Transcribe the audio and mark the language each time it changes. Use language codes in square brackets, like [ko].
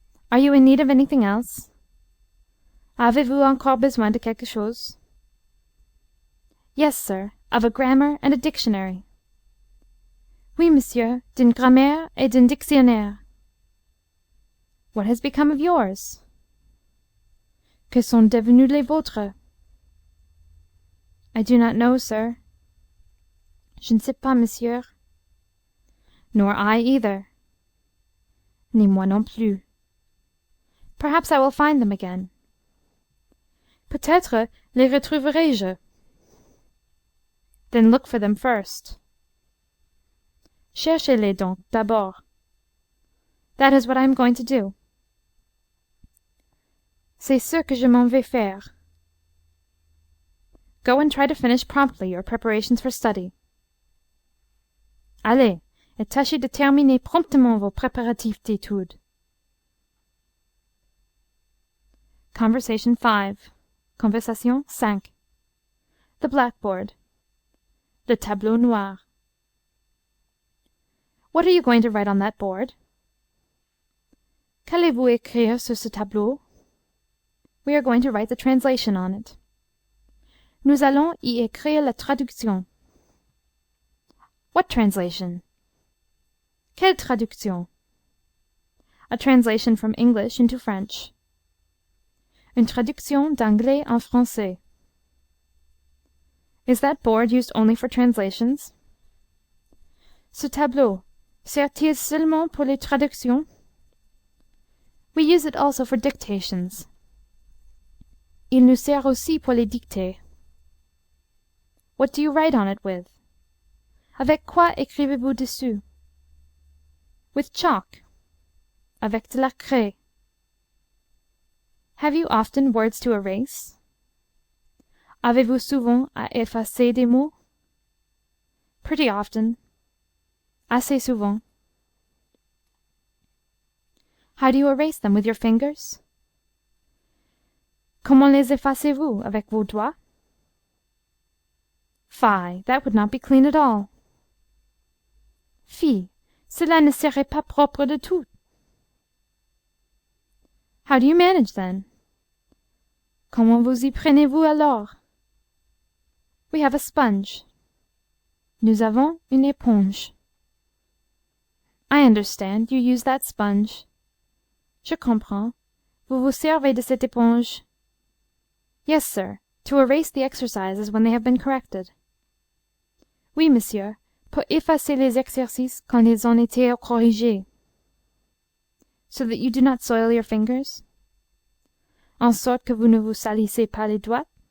[en] Are you in need of anything else? [fr] Avez-vous encore besoin de quelque chose? [en] Yes, sir, of a grammar and a dictionary. [fr] Oui, monsieur, d'une grammaire et d'un dictionnaire. [en] What has become of yours? [fr] Que sont devenus les vôtres? [en] I do not know, sir. [fr] Je ne sais pas, monsieur. [en] Nor I either. [fr] Ni moi non plus. [en] Perhaps I will find them again. [fr] Peut-être les retrouverai-je. [en] Then look for them first. [fr] « Cherchez-les donc, d'abord. [en] That is what I am going to do. [fr] C'est ce que je m'en vais faire. [en] Go and try to finish promptly your preparations for study. [fr] Allez, et tâchez de terminer promptement vos préparatifs d'études. [en] Conversation 5. Conversation 5. The blackboard. [fr] Le tableau noir. [en] What are you going to write on that board? [fr] Qu'allez-vous écrire sur ce tableau? [en] We are going to write the translation on it. [fr] Nous allons y écrire la traduction. [en] What translation? [fr] Quelle traduction? [en] A translation from English into French. [fr] Une traduction d'anglais en français. [en] Is that board used only for translations? [fr] Ce tableau sert-il seulement pour les traductions? [en] We use it also for dictations. [fr] Il nous sert aussi pour les dictées. [en] What do you write on it with? [fr] Avec quoi écrivez-vous dessus? [en] With chalk. [fr] Avec de la craie. [en] Have you often words to erase? [fr] Avez-vous souvent à effacer des mots? [en] Pretty often. [fr] Assez souvent. [en] How do you erase them, with your fingers? [fr] Comment les effacez-vous, avec vos doigts? [en] Fie, that would not be clean at all. [fr] Fi, cela ne serait pas propre de tout. [en] How do you manage, then? [fr] Comment vous y prenez-vous alors? [en] We have a sponge. [fr] Nous avons une éponge. [en] I understand. You use that sponge. [fr] Je comprends. Vous vous servez de cette éponge. [en] Yes, sir, to erase the exercises when they have been corrected. [fr] Oui, monsieur, pour effacer les exercices quand ils ont été corrigés. [en] So that you do not soil your fingers? [fr] En sorte que vous ne vous salissez pas les doigts?